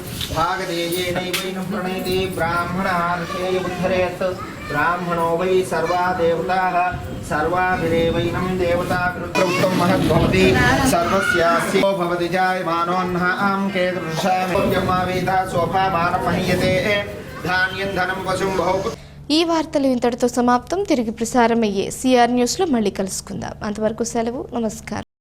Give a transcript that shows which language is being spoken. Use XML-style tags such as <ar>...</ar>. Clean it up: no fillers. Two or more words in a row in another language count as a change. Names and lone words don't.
<sa>भागदेयेनैवैनं प्रणयति ब्राह्मणार्थे उद्धरेत् ब्राह्मणो वै सर्वा देवताः सर्वाभिरेवैनं देवता विरुद्धं महद्भवति सर्वस्यास्यो भवति जायमानोऽह्नः आं केदृशावेदा शोभामानमहीयते ధాన్యం ధనం పశుం బహు.</sa> <te>ఈ వార్తలు ఇంతటితో సమాప్తం. తిరిగి ప్రసారమయ్యే సిఆర్ న్యూస్లో మళ్ళీ కలుసుకుందాం. అంతవరకు సెలవు. నమస్కారం.</te>